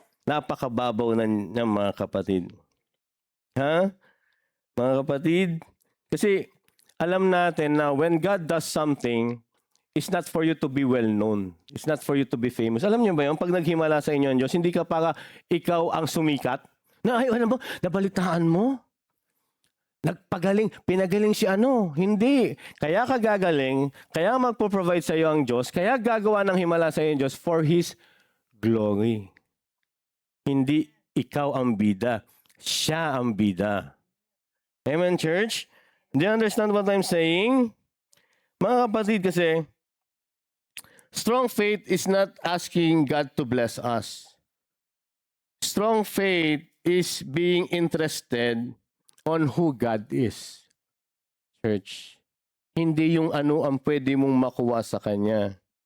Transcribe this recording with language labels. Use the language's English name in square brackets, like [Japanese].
[Filipino] Napakababaw na mga kapatid. Ha? Mga kapatid, kasi alam natin na [English] when God does something, it's not for you to be well known. It's not for you to be famous. [Filipino] Alam niyo ba yun? Pag naghimala sa inyo ang Diyos, hindi ka para ikaw ang sumikat. Ano mo? Nabalitaan mo? Pinagaling si ano? Hindi. Kaya ka gagaling, kaya magpo-provide sa iyo ang Diyos, kaya gagawa ng himala sa iyo ang Diyos [English] for His glory. [Filipino] Hindi ikaw ang bida. Siya ang bida. Amen, church? [English] Do you understand what I'm saying? [Filipino] Mga kapatid, kasi [English] strong faith is not asking God to bless us. Strong faith is being interested on who God is. [Filipino] Church, hindi yung ano ang pwede mong makuha sa Kanya.